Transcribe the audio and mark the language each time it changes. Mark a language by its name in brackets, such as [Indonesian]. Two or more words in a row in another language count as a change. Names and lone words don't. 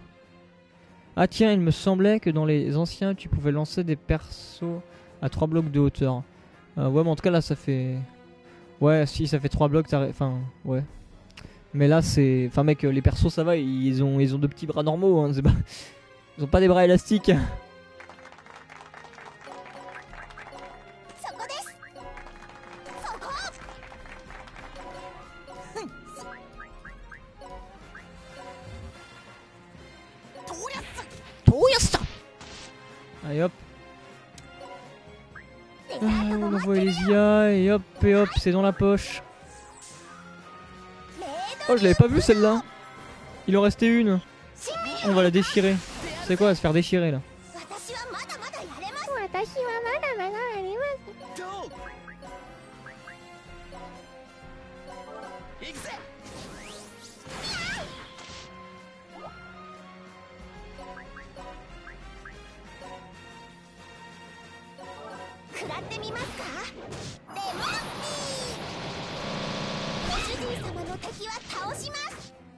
[French] Ah tiens, il me semblait que dans les anciens tu pouvais lancer des persos à 3 blocs de hauteur. Ouais mais en tout cas là ça fait... Ouais si ça fait 3 blocs, enfin ouais. Mais là c'est... Enfin mec, les persos ça va, ils ont 2 petits bras normaux hein, c'est pas... Ils ont pas des bras élastiques. [Japanese] そこです。そこ。 [French] Allez hop. On envoie les IA et hop, c'est dans la poche. Oh, je l'avais pas vu celle-là. Il en restait une. On va la déchirer. C'est quoi, elle va se faire déchirer là. [Japanese] 私はまだまだやれます。私はまだまだやれます。食らってみますか？レモンティー。ご主人様の敵は倒します。